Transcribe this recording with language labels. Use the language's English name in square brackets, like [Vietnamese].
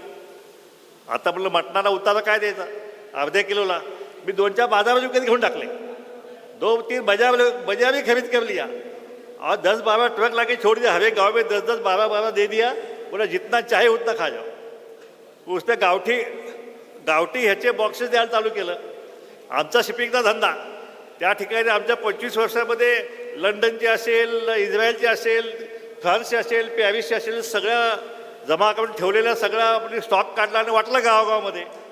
[Marathi] आता म्हटलं मटणाला उतारा काय द्यायचा, अर्ध्या किलोला मी 2-4 बाजार विकत घेऊन टाकले. [Hindi] 2-3 बाजार भी खरीद कर लिया और 10-12 ट्रक लाके छोड़ दिया. हर एक गाँव में 10-10 12-12 दे दिया. बोला जितना चाहे उतना खा जाओ. [Marathi] उसने गावठी ह्याचे बॉक्सेस द्यायला चालू केलं. आमचा शिपिंगचा धंदा त्या ठिकाणी आमच्या 25 वर्षामध्ये लंडनचे असेल, इस्रायलचे असेल, फ्रान्सचे असेल, पॅरिसचे असेल, सगळ्या जमा करून ठेवलेल्या सगळा म्हणजे स्टॉक काढला आणि वाटला गावागावामध्ये.